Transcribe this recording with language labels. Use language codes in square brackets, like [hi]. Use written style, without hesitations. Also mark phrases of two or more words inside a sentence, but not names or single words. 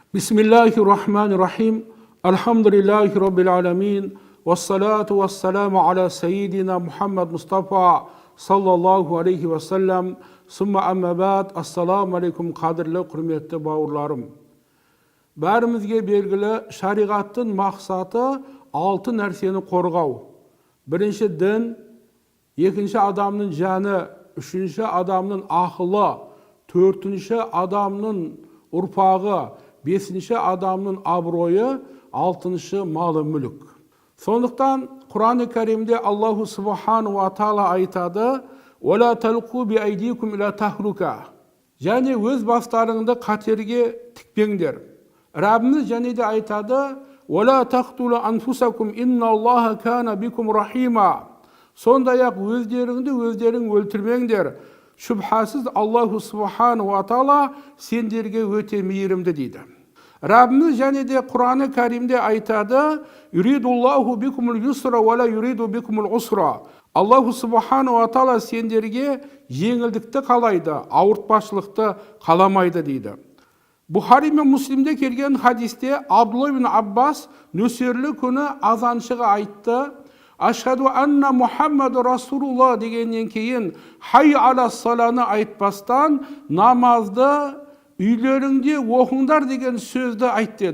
[ar] بسم الله الرحمن الرحيم. الحمد لله رب العالمين. والصلاة والسلام على سيدنا محمد مصطفى صلى الله عليه وسلم. ثم أما بعد. السلام عليكم [kk] қадірлі, құрметті бауырларым. Бәрімізге белгілі шариғаттың мақсаты 6 нәрсені қорғау. Бірінші дін, екінші адамның жаны, үшінші адамның ақылы, төртінші адамның ұрпағы, бесінші адамның абыройы, алтыншы малы мүлік. Сондықтан Құран-ы Кәрімде [ar] الله سبحانه وتعالى [kk] айтады: [ar] "ولا تلقوا بأيديكم إلى التهلكة." [kk] Және өз бастарыңды қатерге тікпеңдер. Раббimiz және де айтады: [ar] "ولا تقتلوا أنفسكم إن الله كان بكم رحيما." [kk] Сондай-ақ өздерің өлтірмеңдер. Шүбхасыз [ar] الله سبحانه وتعالى [kk] сендерге өте мейірімді дейді. Раббimiz және де Құран-ы Кәрімде айтады: [ar] "يريد الله بكم اليسر ولا يريد بكم العسر." الله سبحانه وتعالى [kk] сендерге жеңілдікті қалайды, ауыртпашылықты қаламайды дейді. Бухари мен Муслимде келген хадисте Абдулла ибн Аббас нөсерлі күні азаншыға айтты: [ar] "أشهد أن محمدا رسول الله" [kk] дегеннен кейін [ar] حي على الصلاة [kk] айтпастан намазды үйлеріңде оқыңдар деген сөзді айт деді.